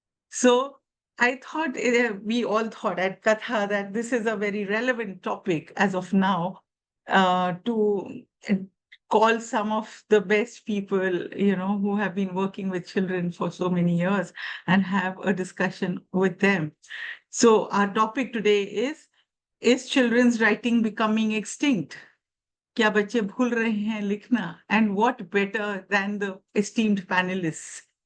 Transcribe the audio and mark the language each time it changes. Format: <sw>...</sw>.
<en>So I thought, we all thought at Katha that this is a very relevant topic as of now, to call some of the best people, who have been working with children for so many years and have a discussion with them. So our topic today is children's writing becoming extinct?</en> <hi>क्या बच्चे भूल रहे हैं लिखना?</hi> <en>And what better than the esteemed panelists?</en>